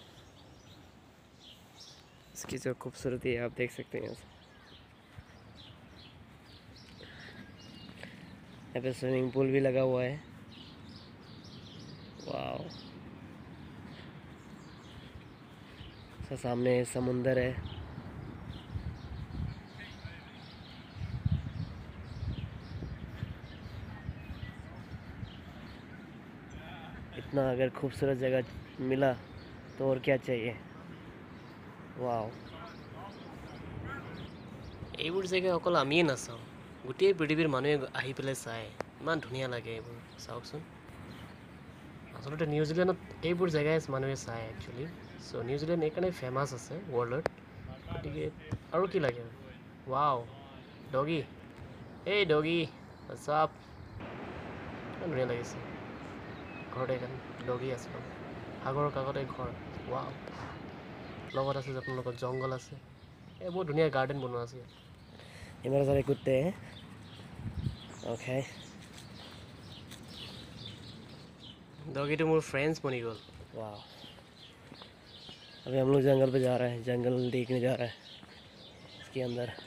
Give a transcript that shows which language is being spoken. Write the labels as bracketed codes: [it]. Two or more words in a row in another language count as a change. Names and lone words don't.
[hi] इसकी जो खूबसूरती है आप देख सकते हैं यहाँ पे स्विमिंग पूल भी लगा हुआ है वाव सामने समुंदर है इतना अगर खूबसूरत जगह मिला तो और क्या चाहिए वाव [as] এইবোৰ জায়গা অকল আমিয়ে নাচাওঁ গোটেই পৃথিৱীৰ মানুহে আহি পেলাই চায় ইমান ধুনীয়া লাগে এইবোৰ চাওকচোন আচলতে নিউজিলেণ্ডত এইবোৰ জায়গায় মানুহে চায় [en] actually so [as] নিউজিলেণ্ড এইকাৰণে ফেমাছ আছে ৱৰ্ল্ডত গতিকে আৰু কি লাগে ৱাও ডগি এই ডগি চাপ ধুনীয়া লাগিছে ঘৰতে এখন ডগি আছে সাগৰৰ কাষতে ঘৰ ৱাও লগত আছে আপোনালোকৰ জংগল আছে এই বহুত ধুনীয়া গাৰ্ডেন বনোৱা আছে [hi] इधर सारे कुत्ते हैं ओके डॉगी तो मेरे फ्रेंड्स बनी गल वाह अभी हम लोग जंगल पे जा रहे हैं जंगल देखने जा रहे हैं इसके अंदर